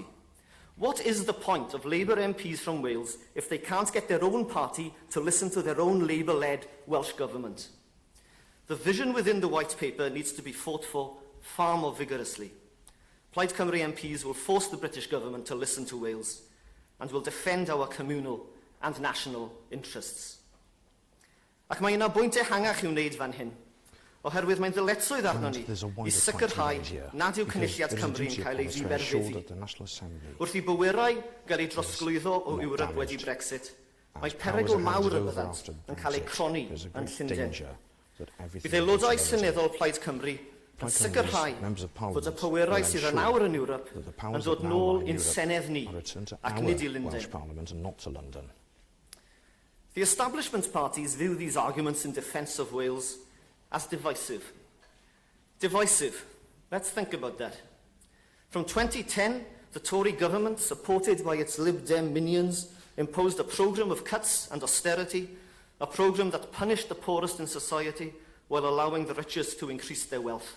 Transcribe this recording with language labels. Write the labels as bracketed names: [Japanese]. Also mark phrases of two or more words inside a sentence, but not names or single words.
[English] What is the point of Labour MPs from Wales if they can't get their own party to listen to their own Labour-led Welsh government? The vision within the White Paper needs to be fought for far more vigorously. Plaid Cymru MPs will force the British government to listen to Wales and will defend our communal and national interests. [Welsh] Ac mae yna bwynt ehangach i'w wneud fan hyn, oherwydd mae'n ddyletswydd arno ni I sicrhau nad yw Cynulliad Cymru yn cael ei ddiberfyddu. Wrth I bywyrau gael ei drosglwyddo o Ewrop wedi Brexit, mae perygl mawr y byddant yn cael ei croni yn Llundain. Bydd aelodau seneddol Plaid Cymru yn sicrhau fod y pywyrau sydd yn awr yn Ewrop yn dod nôl i'n senedd ni ac nid I Llundain. [English] The establishment parties view these arguments in defence of Wales as divisive. Divisive. Let's think about that. From 2010, the Tory government, supported by its Lib Dem minions, imposed a programme of cuts and austerity, a programme that punished the poorest in society while allowing the richest to increase their wealth.